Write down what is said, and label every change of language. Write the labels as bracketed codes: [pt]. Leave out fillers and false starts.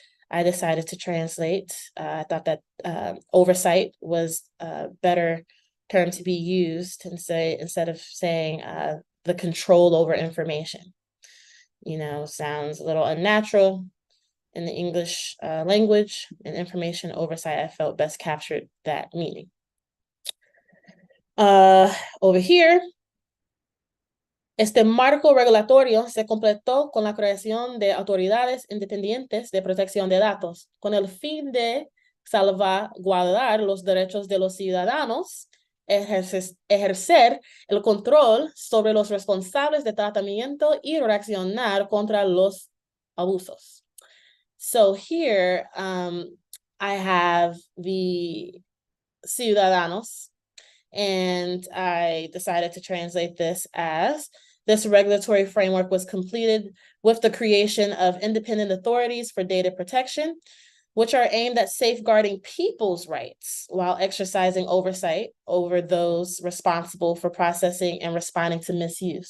[en] I decided to translate. I thought that oversight was a better term to be used, and say, instead of saying the control over information. You know, sounds a little unnatural in the English language, and information oversight, I felt best captured that meaning. Over here, [es] este marco regulatorio se completó con la creación de autoridades independientes de protección de datos, con el fin de salvaguardar los derechos de los ciudadanos, ejercer el control sobre los responsables de tratamiento y reaccionar contra los abusos. [en] So here, I have the ciudadanos, and I decided to translate this as, this regulatory framework was completed with the creation of independent authorities for data protection, which are aimed at safeguarding people's rights while exercising oversight over those responsible for processing and responding to misuse.